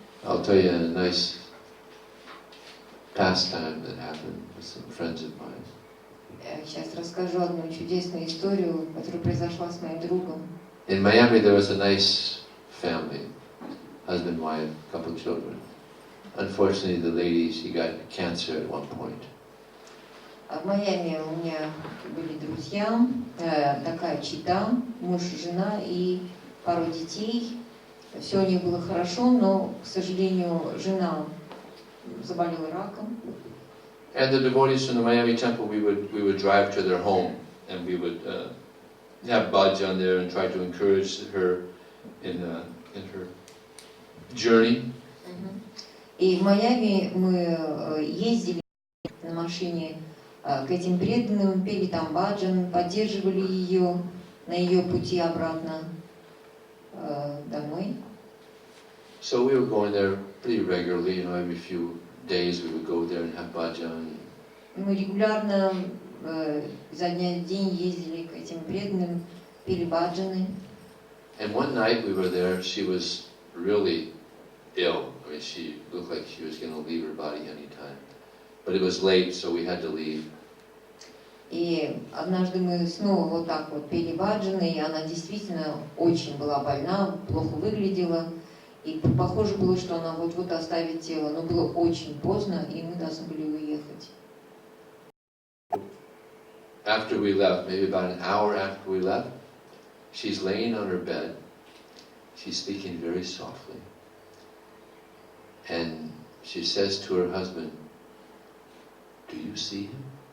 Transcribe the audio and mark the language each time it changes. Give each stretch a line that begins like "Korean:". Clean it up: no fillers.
English: I'll tell you a nice pastime that happened with some friends of mine.
Russian: Сейчас расскажу одну чудесную историю, которая произошла с моим другом.
English: In Miami, there was a nice family, husband, wife, couple children. Unfortunately, the lady, she got cancer at one point.
Russian: В Майами у меня были друзья, такая чета, муж, жена и пару детей. Все у них было хорошо, но, к сожалению, жена заболела раком.
English: And the devotees from the Miami temple, we would drive to their home, and we would have bhajan there and try to encourage her in her journey.
Russian: И в Майами мы ездили на машине к этим преданным, пели там баджан, поддерживали ее на ее пути обратно домой.
English: So we were going there pretty regularly, every few days we would go there and have bhajan.
Russian: Мы регулярно изо дня в день ездили к этим преданным, пели баджаны.
English: And one night we were there, she was really ill. I mean, she looked like she was going to leave her body any time. But it was late, so we had to leave.
Russian: И однажды мы снова вот так вот пели баджаны, и она действительно очень была больна, плохо выглядела. И похоже было, что она вот-вот оставит тело, но было очень поздно, и мы должны были уехать.
English: After we left, maybe about an hour after we left, she's laying on her bed. She's speaking very softly. And she says to her husband, "Do you see him?"